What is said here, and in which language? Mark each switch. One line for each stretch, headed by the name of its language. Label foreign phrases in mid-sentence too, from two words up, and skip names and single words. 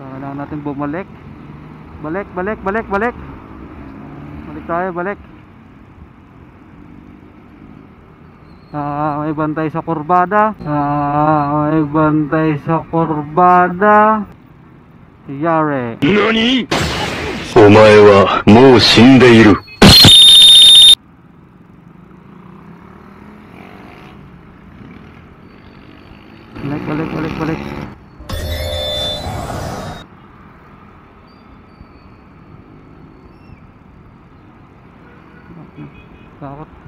Filipino: Kailangan natin bumalik. Balik. Balik tayo, balik. May bantay sa kurbada. May bantay sa kurbada.
Japanese: Yare. NANI?! お前はもう死んでいる。
Filipino: Balik. Takot.